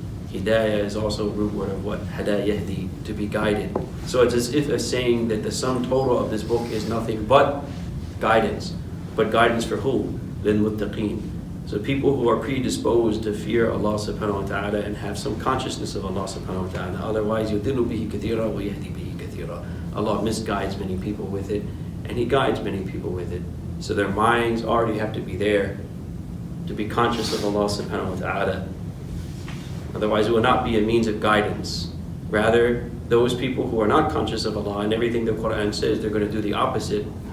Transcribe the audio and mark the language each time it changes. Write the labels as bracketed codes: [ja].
[en] Hidayah is also a root word of what? Hada yahdi, to be guided. So it's as if it's saying that the sum total of this book is nothing but guidance. But guidance for who? Lil-muttaqeen. So people who are predisposed to fear Allah subhanahu wa ta'ala and have some consciousness of Allah subhanahu wa ta'ala. [ar] Otherwise, يُضِلُّ بِهِ كَثِيرًا وَيَهْدِي بِهِ كَثِيرًا. [en] Allah misguides many people with it, and He guides many people with it. So their minds already have to be there to be conscious of Allah subhanahu wa ta'ala. Otherwise, it will not be a means of guidance. Rather, those people who are not conscious of Allah and everything the Quran says, they're going to do the opposite.